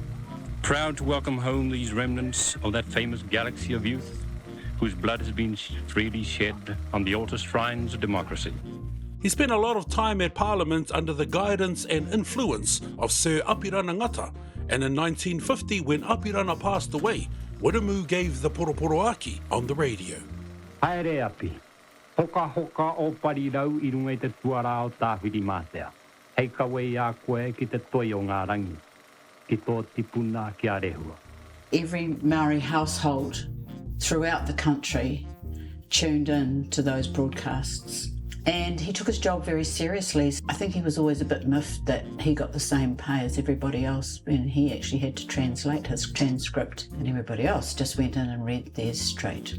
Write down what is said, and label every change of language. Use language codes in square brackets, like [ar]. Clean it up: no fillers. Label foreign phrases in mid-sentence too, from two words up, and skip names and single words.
[en] Proud to welcome home these remnants of that famous galaxy of youth, whose blood has been freely shed on the altar shrines of democracy. He spent a lot of time at Parliament under the guidance and influence of Sir Apirana Ngata, and in 1950, when Apirana passed away, Wiremu gave the Poroaki on the radio. [mi] Haere api, hoka hoka o parirau I runga I te tuara o tāwhiri mātea. Hei kawe a koe ki te toi o ngā rangi, ki tō tipuna ki a rehua. [en] Every Māori household throughout the country tuned in to those broadcasts. And he took his job very seriously. I think he was always a bit miffed that he got the same pay as everybody else, and he actually had to translate his transcript, and everybody else just went in and read theirs straight.